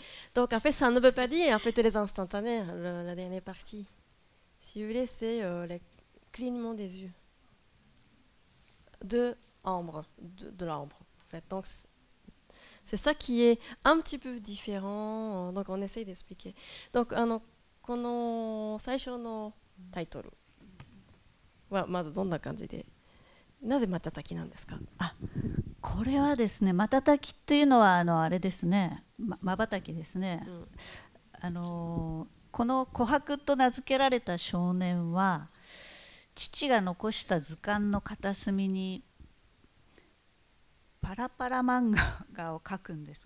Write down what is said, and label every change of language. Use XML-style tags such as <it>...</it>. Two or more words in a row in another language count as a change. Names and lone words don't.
<fr>Donc en fait, ça ne veut pas dire en fait les instantanés, la dernière partie. Si vous voulez, c'est le clignement des yeux de l'ambre. En fait. Donc c'est ça qui est un petit peu différent. Donc on essaye d'expliquer.</fr> <ja>Donc この最初のタイトルはまずどんな感じで、なぜ瞬きなんですか？これはですね、瞬きというのはあれですね、瞬きですね。この琥珀と名付けられた少年は、父が残した図鑑の片隅にパラパラ漫画を描くんです。</ja>